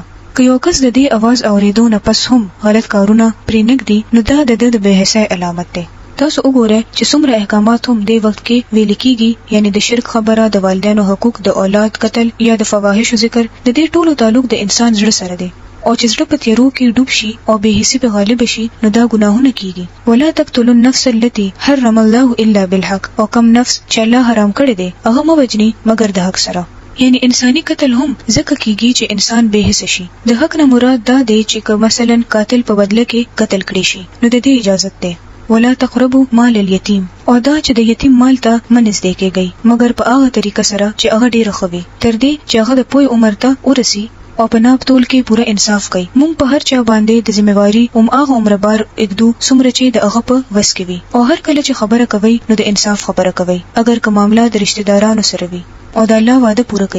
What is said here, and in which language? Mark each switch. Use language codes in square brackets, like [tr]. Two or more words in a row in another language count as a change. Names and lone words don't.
[ps] که یو کس د دې आवाज اوریدو نه پس هم غلط کارونه پرې نګدي نو دا د بے حیاي علامت ده. تاسو وګورئ چې څومره احکامات هم د وخت کې ویل کیږي، یعنی د شرک خبره، د والدینو حقوق، د اولاد قتل یا د فواحش ذکر. د دې ټولو تعلق د انسان زړه سره دی او چې زړه په تیرو کې ډوب شي او به حسي په غالب شي نو دا ګناهونه کیږي. [ar] ولا تقتلوا النفس التي حرم الله الا بالحق، [ps] او کم نفس چې الله حرام کړی دی هغه مو وجني مگر د حق سره. یعنی انساني قتل هم ځکه کیږي چې انسان به حس شي. د حق نه مراد دا دی چې مثلا قاتل په بدله کې قتل کړي شي نو د دې اجازه ده. [ar] ولا تقربوا مال اليتيم، [ps] او دا چې د یتیم مال ته منځ دی کېږي مگر په هغه طریقه سره چې هغه ډیر خوي تر دې چې هغه د پوی عمر ته ورسي او په ناب تول کې پوره انصاف کوي. مونږ په هر چا باندې د ذمہواری هغه عمر بار اګدو څومره چې د هغه په وس کې وي او هر کله چې خبره کوي نو د انصاف خبره کوي اگر که معاملہ د رشتہ دارانو سره وي او د الله وعده پوره کوي.